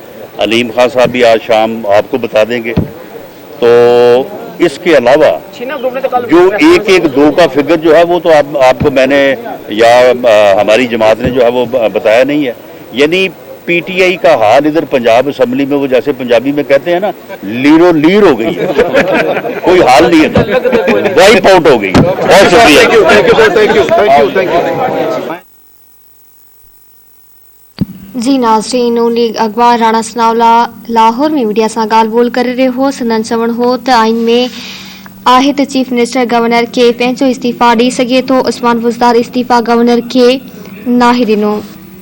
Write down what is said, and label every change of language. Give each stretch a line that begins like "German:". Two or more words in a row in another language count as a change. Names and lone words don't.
Urdu: علیم خان صاحب بھی آج شام آپکو بتا دیں گے۔ تو اسکے علاوہ جو 1-1-2 کا فگر جو ہے وہ تو آپکو میں نے یا ہماری جماعت نے جو ہے وہ بتایا نہیں ہے. یعنی PTI کا حال ادھر پنجاب اسمبلی میں، وہ جیسے پنجابی میں کہتے ہیں نا,
Punjabi: لیرو لیر
Urdu: ہو گئی ہے. کوئی حال نہیں ہے,
English: wipe out
Urdu: ہو گئی. بہت شکریہ. جی ناظرین، نون لیگ اگوا رانا سناولا لاہور میں میڈیا سے گالبول کر رہے ہو.
Sindhi: संदन चवण हो तो आइन में आहे तो
English: chief minister
Sindhi: गवर्नर के पंहिंजो इस्तीफ़ा ॾेई सघे थो। उस्मान बुज़दार इस्तीफ़ा गवर्नर के नाहे ॾिनो।